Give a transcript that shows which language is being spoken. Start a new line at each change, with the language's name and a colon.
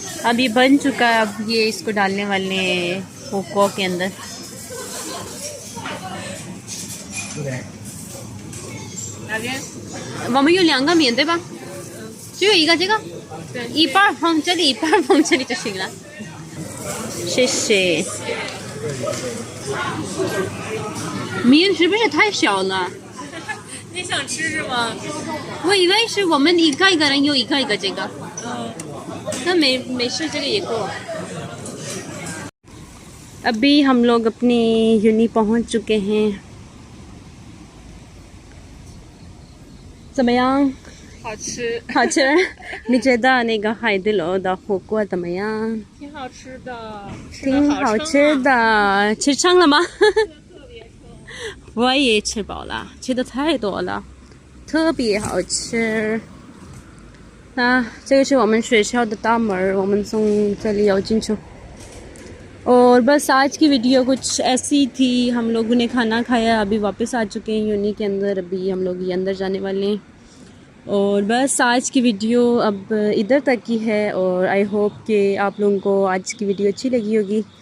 Hindi: अभी बन चुका है अब ये इसको डालने वाले हैं हुक्को के अंदर
Chinese: 我们有两个面对吧只有一个这个一半放这里一半放这里就行了谢谢面是不是太小了你想吃是吗我以为是我们一个一个人有一个一个这个那没事这个也够
Hindi: अभी हम लोग अपनी यूनी पहुंच चुके हैं
Chinese: 怎么样好吃，好吃。你觉得那个海底捞的火锅怎么样？挺好吃的，挺好吃的，吃撑了吗？我也吃饱了，吃的太多了，特别好吃。那这个是我们学校的大门，我们从这里要进去。
Hindi: और बस आज की वीडियो कुछ ऐसी थी। हम लोगों ने खाना खाया, अभी वापस आ चुके हैं यूनी के अंदर। अभी हम लोग ये अंदर जाने वाले हैं। और बस आज की वीडियो अब इधर तक की है। और आई होप कि आप लोगों को आज की वीडियो अच्छी लगी होगी।